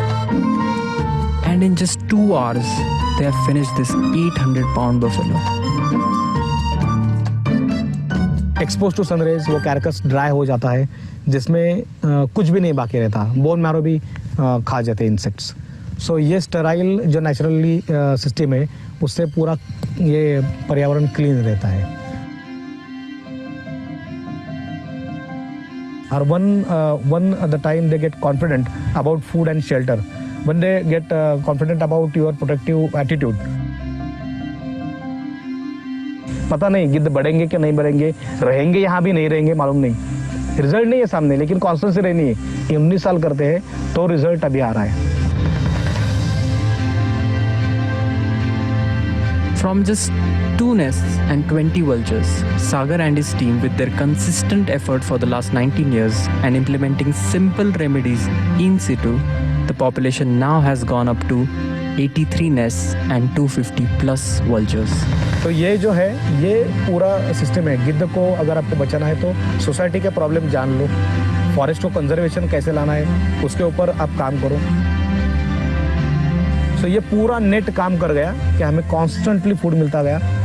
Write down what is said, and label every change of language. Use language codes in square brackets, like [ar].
[en] And in just 2 hours, they have finished this 800-pound buffalo. [hi] Expose to sunrise वो carcass dry हो जाता है, जिसमें कुछ भी नहीं बाकी रहता, बोन मैरो भी खा जाते इंसेक्ट्स। सो ये स्टेराइल जो नेचुरली सिस्टम है, उससे पूरा ये पर्यावरण क्लीन रहता है। और one [en] at the time they get confident about food and shelter, when they get confident about your protective attitude, [hi] पता नहीं गिद्ध बढ़ेंगे कि नहीं बढ़ेंगे, रहेंगे यहाँ भी नहीं रहेंगे मालूम नहीं, रिजल्ट नहीं है सामने, लेकिन कॉन्स्टेंसी रहनी है। 19 साल करते हैं तो रिजल्ट अभी आ रहा है। [en] From just 2 nests and 20 vultures, Sagar and his team, with their consistent effort for the last 19 years and implementing simple remedies in situ, the population now has gone up to 83 nests and 250 plus vultures. [hi] तो ये जो है ये पूरा system है। गिद्ध को अगर आपको बचाना है तो सोसाइटी के प्रॉब्लम जान लो, फॉरेस्ट को कंजर्वेशन कैसे लाना है उसके ऊपर आप काम करो। तो ये पूरा नेट काम कर गया कि हमें कॉन्स्टेंटली फूड मिलता गया।